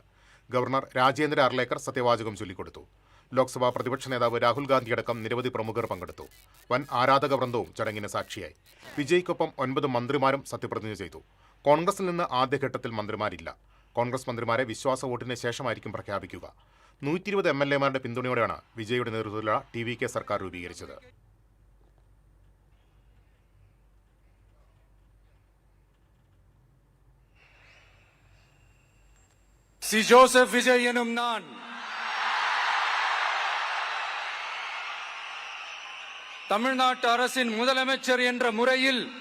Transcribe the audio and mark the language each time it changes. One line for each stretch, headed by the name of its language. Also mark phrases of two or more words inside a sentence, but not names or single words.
Malayalam: ഗവർണർ രാജേന്ദ്ര അർലേക്കർ സത്യവാചകം ചൊല്ലിക്കൊടുത്തു. ലോക്സഭാ പ്രതിപക്ഷ നേതാവ് രാഹുൽ ഗാന്ധിയടക്കം നിരവധി പ്രമുഖർ പങ്കെടുത്തു. വൻ ആരാധക വൃന്ദവും ചടങ്ങിന് സാക്ഷിയായി. വിജയ്ക്കൊപ്പം 9 മന്ത്രിമാരും സത്യപ്രതിജ്ഞ ചെയ്തു. കോൺഗ്രസിൽ നിന്ന് ആദ്യഘട്ടത്തിൽ മന്ത്രിമാരില്ല. കോൺഗ്രസ് മന്ത്രിമാരെ വിശ്വാസ വോട്ടിന് ശേഷമായിരിക്കും പ്രഖ്യാപിക്കുക. 120 MLA-മാരുടെ പിന്തുണയോടെയാണ് വിജയുടെ നേതൃത്വത്തിലുള്ള TVK സർക്കാർ രൂപീകരിച്ചത്.
Tamil: சி ஜோசப் விஜய் எனும் நான் தமிழ்நாட்டு அரசின் முதலமைச்சர் என்ற முறையில்